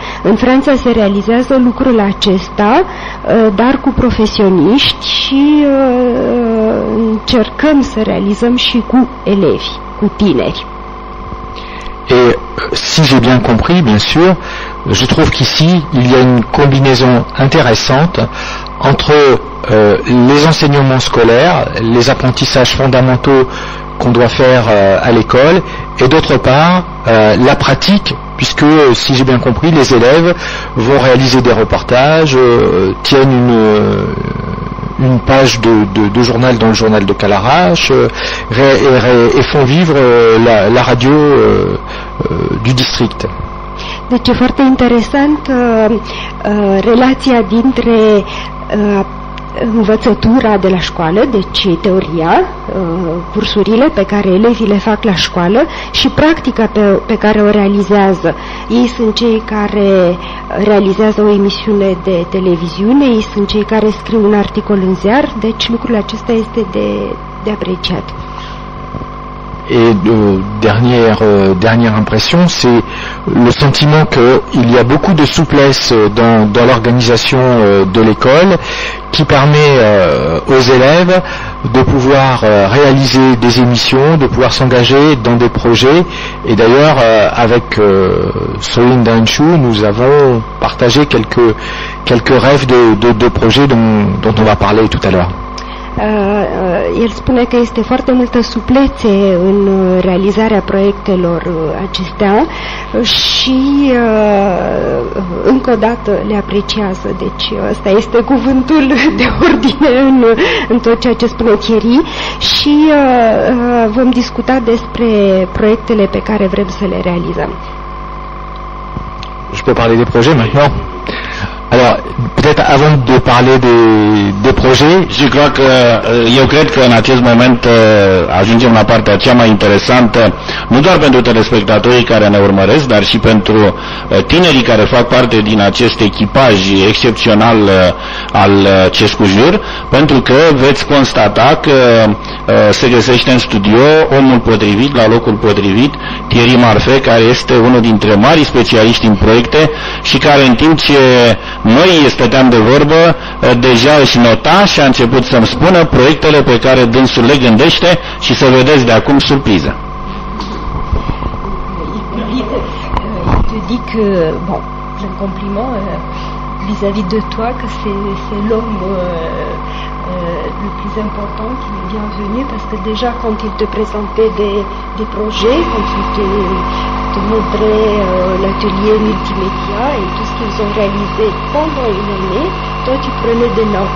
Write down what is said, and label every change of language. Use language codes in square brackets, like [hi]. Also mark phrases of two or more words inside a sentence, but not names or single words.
[ro] În Franța se realizează lucrul acesta, dar cu profesioniști și încercăm să realizăm și cu elevi, cu tineri. [fr] Et si j'ai bien compris, bien sûr, je trouve qu'ici, il y a une combinaison intéressante entre les enseignements scolaires, les apprentissages fondamentaux qu'on doit faire à l'école, et d'autre part, la pratique puisque, si j'ai bien compris, les élèves vont réaliser des reportages, tiennent une page de journal dans le journal de Calaraș et font vivre la radio du district. [ro] Deci e foarte interesant relația dintre învățătura de la școală, deci teoria, cursurile pe care elevii le fac la școală și practica pe care o realizează. Ei sunt cei care realizează o emisiune de televiziune, ei sunt cei care scriu un articol în ziar, deci lucrul acesta este de apreciat. [fr] Et dernière impression, c'est le sentiment qu'il y a beaucoup de souplesse dans l'organisation de l'école qui permet aux élèves de pouvoir réaliser des émissions, de pouvoir s'engager dans des projets. Et d'ailleurs, avec Sorin Danchu, nous avons partagé quelques rêves de projets dont on va parler tout à l'heure. [ro] El spune că este foarte multă suplețe în realizarea proiectelor acestea și încă o dată le apreciază. Deci ăsta este cuvântul de ordine în tot ceea ce spune Thierry și vom discuta despre proiectele pe care vrem să le realizăm. [fr] Je peux parler des projets maintenant? Alors, peut-être avant de parler des projets, [ro] eu cred că în acest moment ajungem la partea cea mai interesantă, nu doar pentru telespectatorii care ne urmăresc, dar și pentru tinerii care fac parte din acest echipaj excepțional al Cescujur, pentru că veți constata că se găsește în studio omul potrivit, la locul potrivit, Thierry Marfet, care este unul dintre mari specialiști în proiecte și care în timp ce noi stăteam de vorbă, deja își nota și a început să-mi spună proiectele pe care dânsul le gândește și să vedeți de acum surpriză. [fr] Je dis que, bon, un compliment vis-à-vis de toi, que c'est l'homme le plus important qui est bienvenu, parce que déjà quand il te présentait des projets, quand il te montrait l'atelier multimédia et tout ce qu'ils ont réalisé pendant une année, toi tu prenais des notes.